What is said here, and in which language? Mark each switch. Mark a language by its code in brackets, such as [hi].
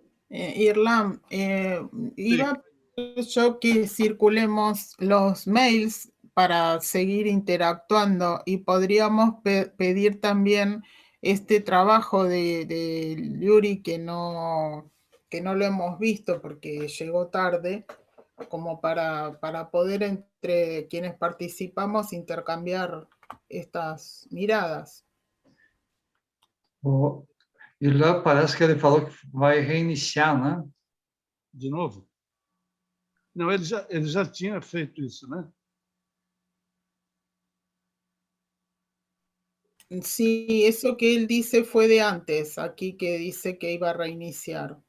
[es] Irlam, iba a pedir yo que circulemos los mails para seguir interactuando y podríamos pedir también este trabajo de Yuri que no lo hemos visto porque llegó tarde, como para poder entre quienes participamos intercambiar estas miradas. [pt] O Irlan parece que ele falou que vai reiniciar, né? De novo? Não, ele já tinha feito isso, né? [es] Sí, eso que él dice fue de antes, aquí que dice que iba a reiniciar.